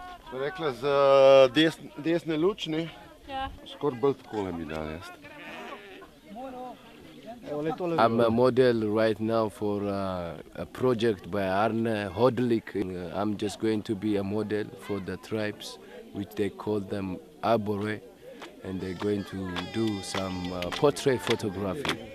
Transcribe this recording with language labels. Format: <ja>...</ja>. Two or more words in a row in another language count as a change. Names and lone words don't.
<sl>Rekla za desne lučne, Ja. skoraj bolj takole bi dal jaz.</sl> <en>I'm a model right now for a project by Arne Hodalic. I'm just going to be a model for the tribes, which they call them Arbore, and they're going to do some portrait photography.</en>